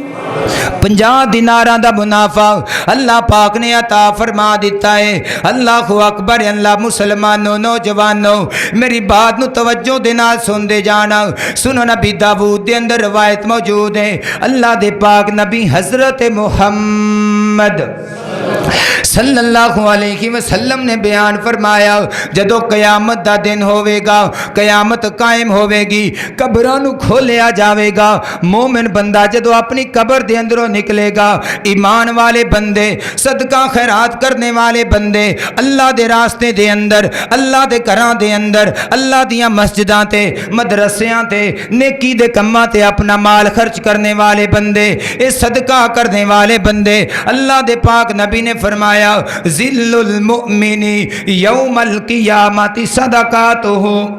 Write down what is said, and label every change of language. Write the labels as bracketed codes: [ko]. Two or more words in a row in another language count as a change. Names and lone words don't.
[pa] 50 دیناراں دا منافع اللہ پاک نے عطا فرما دتا ہے. [ar] الله أكبر. [pa] اللہ مسلمانوں، نوجوانوں، میری بات نوں توجہ دے نال سنتے جانا. سنو، نبی داؤد دے اندر روایت موجود ہے۔ اللہ دے پاک نبی حضرت محمد [ar] صلى الله عليه وسلم [pa] نے بیان فرمایا، جدوں قیامت دا دن ہووے گا، قیامت قائم ہووے گی, قبراں نوں کھولیا جاوے گا، مومن بندہ جدوں اپنی قبر دے اندروں نکلے گا، ایمان والے بندے، صدقہ خیرات کرنے والے بندے، اللہ دے راستے دے اندر، اللہ دے گھراں دے اندر، اللہ دیاں مسجداں تے، مدرسیاں تے، نیکی دے کماں تے اپنا مال خرچ کرنے والے بندے، یہ صدقہ کرنے والے بندے، اللہ دے پاک نبی نے فرمایا, [ar] ظل المؤمن يوم القيامة صدقته.